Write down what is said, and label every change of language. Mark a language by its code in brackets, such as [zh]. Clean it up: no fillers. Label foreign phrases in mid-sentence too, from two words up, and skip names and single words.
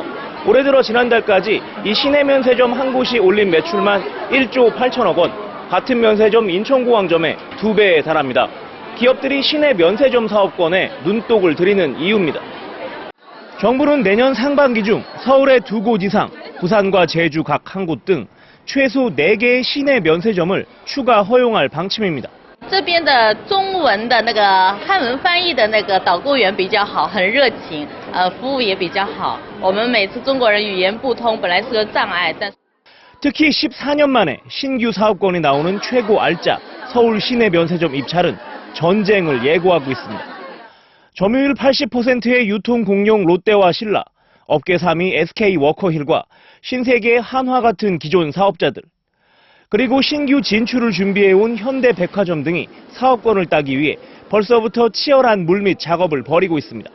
[ko] 올해 들어 지난달까지 이 시내 면세점 한 곳이 올린 매출만 1조 8천억 원, 같은 면세점 인천공항점의 2배에 달합니다. 기업들이 시내 면세점 사업권에 눈독을 들이는 이유입니다. 정부는 내년 상반기 중 서울의 2곳 이상, 부산과 제주 각 1곳 등 최소 4개의 시내 면세점을 추가 허용할 방침입니다. [zh] 这边的中文的那个汉文翻译的那个导购员比较好，很热情，服务也比较好。我们每次中国人语言不通，本来是个障碍，但 [ko] 특히 14년 만에 신규 사업권이 나오는 최고 알짜 서울 시내 면세점 입찰은 전쟁을 예고하고 있습니다. 점유율 80%의 유통 공룡 롯데와 신라, 업계 3위 SK 워커힐과 신세계 한화 같은 기존 사업자들, 그리고 신규 진출을 준비해온 현대백화점 등이 사업권을 따기 위해 벌써부터 치열한 물밑 작업을 벌이고 있습니다.